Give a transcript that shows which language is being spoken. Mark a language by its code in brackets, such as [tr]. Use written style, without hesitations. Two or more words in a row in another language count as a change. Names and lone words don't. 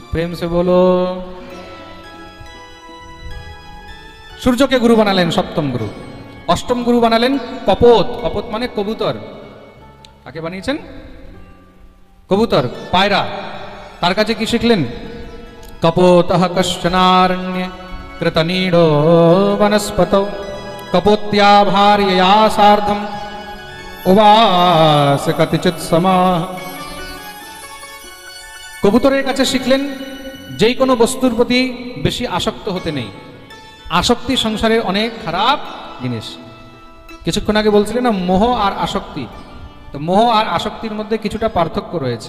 [hi] प्रेम से बोलो। [bn] সূর্যকে গুরু বানালেন সপ্তম গুরু। অষ্টম গুরু বানালেন কপোত। কপোত মানে কবুতর। কাকে বানিয়েছেন? কবুতর, পায়রা। তার কাছে কি শিখলেন? [sa] কপোতঃ কশ্চনারণ্যে कृतनीडो वनस्पतौ कपोत्या भार्यया सार्धम उवास कतिचित समाह। [bn] কবুতরের কাছে শিখলেন যেই কোনো বস্তুর প্রতি বেশি আসক্ত হতে নেই। আসক্তি সংসারের অনেক খারাপ জিনিস। কিছুক্ষণ আগে বলছিলেন না মোহ আর আসক্তি, তো মোহ আর আসক্তির মধ্যে কিছুটা পার্থক্য রয়েছে।